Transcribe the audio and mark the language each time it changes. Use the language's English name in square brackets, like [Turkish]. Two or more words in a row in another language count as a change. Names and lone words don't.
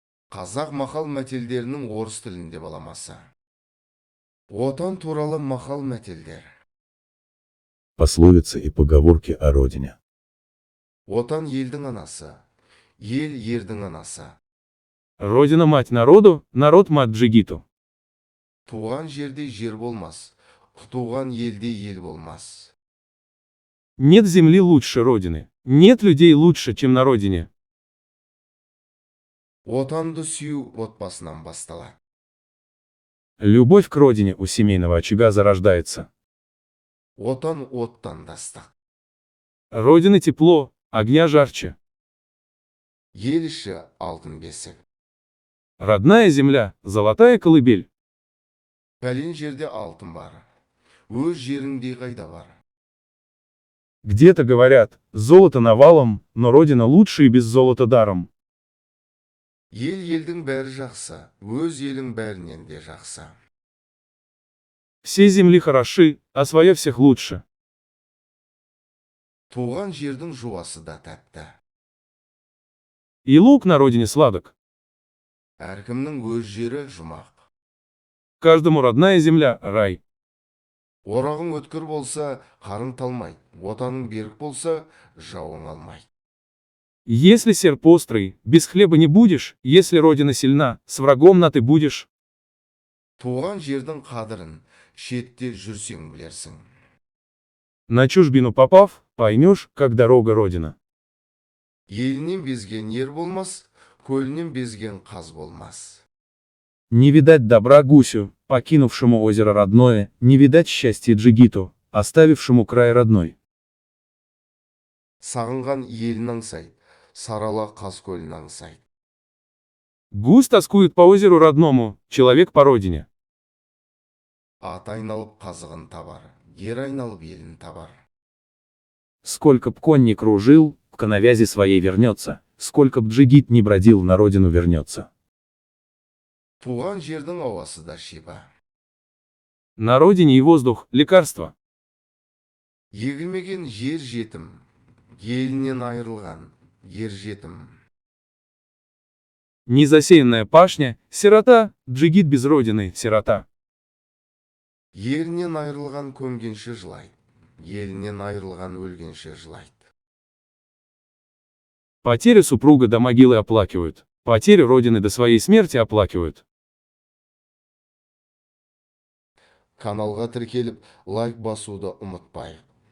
[Kazakh] Қазақ мақал мәтелдерінің орыс тілінде баламасы. Отан туралы мақал мәтелдер. [Russian] Пословицы и поговорки о родине. [Kazakh] Отан елдің анасы, ел ердің анасы. [Russian] Родина мать народу, народ мать джигиту. [Kazakh] Туған жерде жер болмас, туған елде ел болмас. [Russian] Нет земли лучше родины. Нет людей лучше, чем на родине. [Kazakh] Отанды сүю отбасынан басталады. [Russian] Любовь к родине у семейного очага зарождается. [Kazakh] Отан оттан дастық. [Russian] Родина тепло, огня жарче. [Kazakh] Ел іші алтын бесік. [Russian] Родная земля, золотая колыбель. [Kazakh] Пәлен жерде алтын бар. Өз жеріңдей қайда бар. [Russian] Где-то говорят, золото навалом, но родина лучше и без золота даром. [Kazakh] Ел елдің бәрі жақсы, өз елің бәрінен де жақсы. [Russian] Все земли хороши, а своя всех лучше. [Kazakh] Туған жердің жуасы да тәтті. [Russian] И лук на родине сладок. [Kazakh] Әркімнің өз жері жұмақ. [Russian] Каждому родная земля – рай. [Kazakh] Орағың өткір болса, қарың талмайды. Отаның берік болса, жауың алмайды. [Russian] Если серп острый, без хлеба не будешь, если родина сильна, с врагом на ты будешь. [Kazakh] Туған жердің қадірін шетте жүрсең білерсің. [Russian] На чужбину попав, поймешь, как дорога родина. [Kazakh] Елінен безген ер болмас, көлінен безген қаз болмас. [Russian] Не видать добра гусю, покинувшему озеро родное, не видать счастья джигиту, оставившему край родной. [Kazakh] Сағынған елін аңсайды, сарала қаз көлін аңсайды. [Russian] Гусь тоскует по озеру родному, человек по родине. [Kazakh] Ат айналып қазығын табар, ер айналып елін табар. [Russian] Сколько б конь не кружил, к навязи своей вернется, сколько б джигит не бродил, на родину вернется. [Kazakh] Туған жердің ауасы да шипа. [Russian] На родине и воздух – лекарство. [Kazakh] Егілмеген жер жетім, елінен айырылған ер жетім. [Russian] Незасеянная пашня – сирота, джигит без родины – сирота. [Kazakh] Ерінен айырылған көмгенше жылайды, елінен айырылған өлгенше жылайды. [Russian] Потерю супруга до могилы оплакивают, потерю родины до своей смерти оплакивают. [Kazakh] Каналға тіркеліп, лайк басуды ұмытпайық.